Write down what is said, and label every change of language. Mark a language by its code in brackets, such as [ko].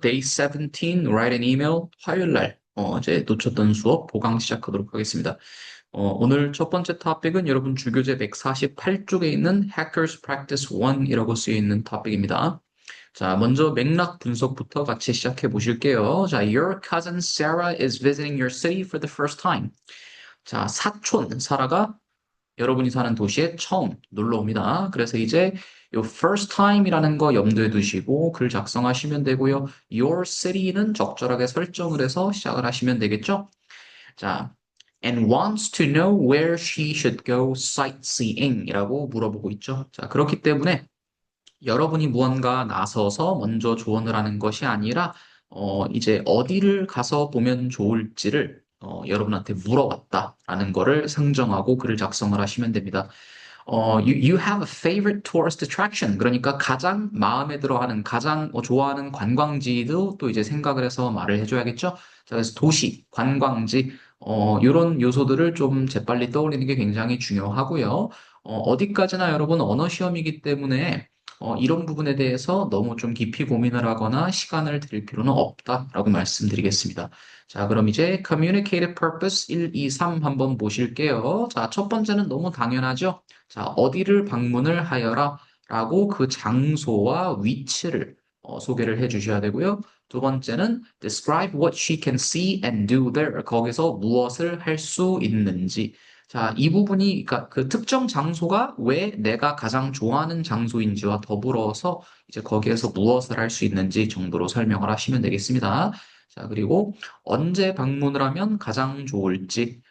[en] Day 17, Write an Email, [ko] 화요일 날 어제 놓쳤던 수업 보강 시작하도록 하겠습니다. 오늘 첫 번째 토픽은 여러분 주교재 148쪽에 있는 Hackers Practice 1이라고 쓰여 있는 토픽입니다. 자, 먼저 맥락 분석부터 같이 시작해 보실게요. [en] 자, Your cousin Sarah is visiting your city for the first time. [ko] 자, 사촌 사라가 여러분이 사는 도시에 처음 놀러 옵니다. 그래서 이제 요 first time이라는 거 염두에 두시고 글 작성하시면 되고요. Your city는 적절하게 설정을 해서 시작을 하시면 되겠죠? [en] 자, and wants to know where she should go sightseeing [ko] 이라고 물어보고 있죠. 자, 그렇기 때문에 여러분이 무언가 나서서 먼저 조언을 하는 것이 아니라 이제 어디를 가서 보면 좋을지를 여러분한테 물어봤다라는 거를 상정하고 글을 작성을 하시면 됩니다. [en] you have a favorite tourist attraction. [ko] 그러니까 가장 마음에 들어하는, 가장 좋아하는 관광지도 또 이제 생각을 해서 말을 해줘야겠죠? 자, 그래서 도시, 관광지, 이런 요소들을 좀 재빨리 떠올리는 게 굉장히 중요하고요. 어디까지나 여러분 언어 시험이기 때문에 이런 부분에 대해서 너무 좀 깊이 고민을 하거나 시간을 들일 필요는 없다라고 말씀드리겠습니다. 자, 그럼 이제 Communicative Purpose 1, 2, 3 한번 보실게요. 자, 첫 번째는 너무 당연하죠? 자, 어디를 방문을 하여라 라고 그 장소와 위치를 소개를 해 주셔야 되고요. 두 번째는 [en] describe what she can see and do there. [ko] 거기서 무엇을 할 수 있는지. 자, 이 부분이 그러니까 그 특정 장소가 왜 내가 가장 좋아하는 장소인지와 더불어서 이제 거기에서 무엇을 할 수 있는지 정도로 설명을 하시면 되겠습니다. 자, 그리고 언제 방문을 하면 가장 좋을지.